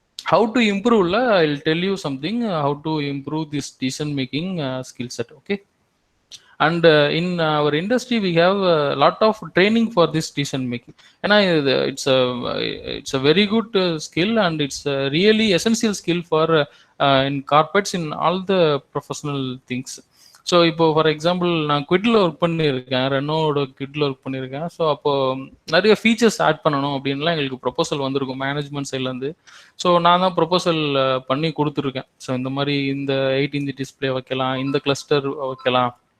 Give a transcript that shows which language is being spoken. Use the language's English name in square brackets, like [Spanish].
[English] How to இம்ப்ரூவ்ல I will tell you something how to improve this decision making skill set. Okay. And in our industry we have a lot of training for this decision making. And it's a very good skill and it's a really essential skill for in corporates in all the professional things. [Tamil] So இப்போ for example நான் குவிட்ல work பண்ணியிருக்கேன், ரெனோட குவிட்ல work பண்ணியிருக்கேன். So அப்போ நிறைய features add பண்ணணும் அப்படின்லாம் எங்களுக்கு proposal வந்திருக்கும் மேனேஜ்மெண்ட் சைட்லேருந்து. ஸோ நான் தான் ப்ரொபோசல் பண்ணி கொடுத்துருக்கேன். ஸோ இந்த மாதிரி இந்த 8 இன்ச் டிஸ்பிளே வைக்கலாம், இந்த கிளஸ்டர் வைக்கலாம்.